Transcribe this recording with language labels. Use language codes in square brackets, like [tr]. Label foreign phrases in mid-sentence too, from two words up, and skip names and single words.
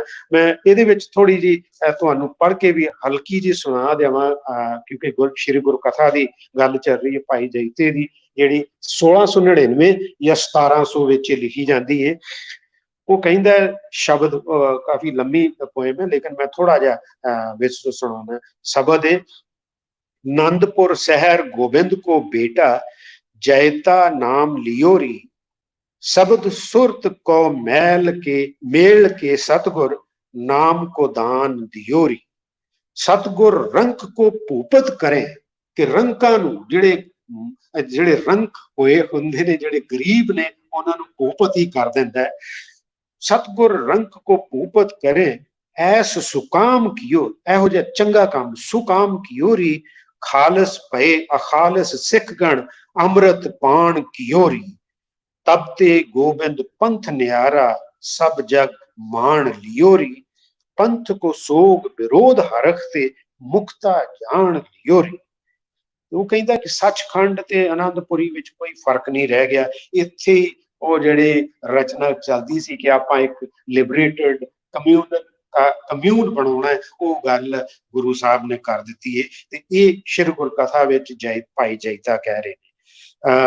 [pa] ਮੈਂ ਇਹਦੇ ਵਿੱਚ ਥੋੜੀ ਜੀ ਤੁਹਾਨੂੰ ਪੜ੍ਹ ਕੇ ਵੀ ਹਲਕੀ ਜੀ ਸੁਣਾ ਦੇਵਾਂ, ਕਿਉਂਕਿ ਸ਼੍ਰੀ ਗੁਰੂ ਕਥਾ ਦੀ ਗੱਲ ਚੱਲ ਰਹੀ ਹੈ ਭਾਈ ਜੈਤੇ ਦੀ, ਜਿਹੜੀ 1699 ਜਾਂ 1700 ਵਿੱਚ ਲਿਖੀ ਜਾਂਦੀ ਹੈ। ਉਹ ਕਹਿੰਦਾ ਸ਼ਬਦ, ਕਾਫੀ ਲੰਮੀ ਪੋਇਮ ਹੈ ਲੇਕਿਨ ਮੈਂ ਥੋੜਾ ਜਿਹਾ ਵਿੱਚ ਸੁਣਾਉਣਾ। ਸ਼ਬਦ ਹੈ, [bra] नंदपुर शहर गोविंद को बेटा, जयता नाम लियोरी, शब्द सुरत को मेल के सतगुर, नाम को दान दियोरी। सतगुर रंक को भूपत करें, [pa] ਕਿ ਰੰਕਾਂ ਨੂੰ ਜਿਹੜੇ ਰੰਕ ਹੋਏ ਹੁੰਦੇ ਨੇ, ਜਿਹੜੇ ਗਰੀਬ ਨੇ ਉਨ੍ਹਾਂ ਨੂੰ ਭੂਪਤ ਹੀ ਕਰ ਦਿੰਦਾ ਹੈ। [bra] सतगुर रंक को भूपत करे, ऐस सुकाम कियो, [pa] ਇਹੋ ਜਿਹਾ ਚੰਗਾ ਕੰਮ [bra] सुकाम कियोरी, खालस भय अखालस सिख गण, अमृत पान कियोरी। तब ते गोबिंद पंथ न्यारा, सब जग मान लियोरी, पंथ को सोग विरोध हरखते, मुक्ता जान लियोरी। [pa] ਉਹ ਕਹਿੰਦਾ ਕਿ ਸੱਚਖੰਡ ਤੇ ਆਨੰਦਪੁਰੀ ਵਿੱਚ ਕੋਈ ਫਰਕ ਨਹੀਂ ਰਹਿ ਗਿਆ, ਇੱਥੇ ਉਹ ਜਿਹੜੇ ਰਚਨਾ ਚੱਲਦੀ ਸੀ ਕਿ ਆਪਾਂ ਇੱਕ [en] liberated commune [pa] ਬਣਾਉਣਾ ਹੈ, ਉਹ ਗੱਲ ਗੁਰੂ ਸਾਹਿਬ ਨੇ ਕਰ ਦਿੱਤੀ ਹੈ। ਤੇ ਇਹ ਸ਼੍ਰੀ ਗੁਰ ਕਥਾ ਵਿੱਚ ਭਾਈ ਜੈਤਾ ਕਹਿ ਰਹੇ ਨੇ।